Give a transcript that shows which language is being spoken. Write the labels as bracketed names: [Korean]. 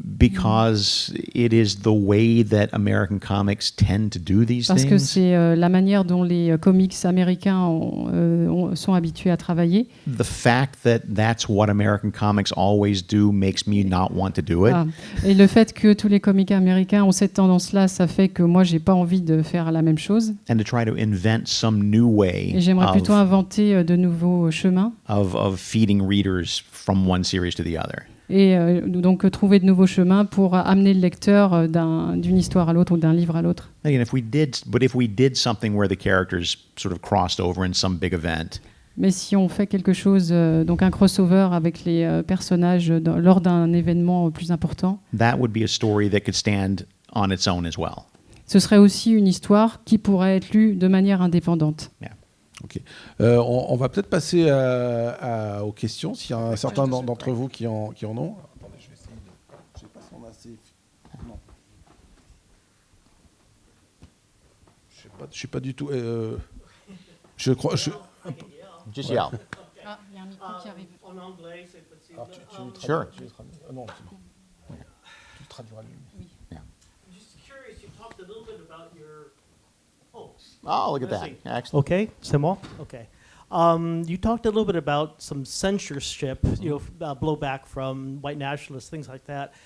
[English] Because it is the way that American comics tend to do these [French] Parce [English] things. [French] que c'est la manière dont les comics américains sont habitués à travailler. [English] The fact that that's what American comics always do makes me not want to do it. [French] Et le fait que tous les comics américains ont cette tendance-là, ça fait que moi, j'ai pas envie de faire la même chose. [English] And to try to invent some new way [French] Et j'aimerais plutôt inventer de nouveaux chemins. [English] of feeding readers from one series to the other. [French] Et donc trouver de nouveaux chemins pour amener le lecteur d'une histoire à l'autre ou d'un livre à l'autre. [English] Again, if we did something where the characters sort of crossed over in some big event. [French] Mais si on fait quelque chose, donc un crossover avec les personnages lors d'un événement plus important, [English] That would be a story that could stand on its own as well. [French] ce serait aussi une histoire qui pourrait être lue de manière indépendante. [English] Yeah. [French] Ok. On va peut-être passer aux questions, s'il y a un certain d'entre vous qui en ont. Attendez, je vais essayer je sais pas si on a assez. Non. Je sais pas du tout. Je crois. [English] Just yell. [French] Ah, il y a un micro qui arrive. En anglais, c'est possible. [English] Sure. [French] Non, c'est bon. Tu le traduiras lui. [English] Just curious, you talked a little bit about your books. Oh, look at that. Excellent. [French] Okay, c'est moi? Okay. [English] You talked a little bit about some censorship, blowback from white nationalists, things like that.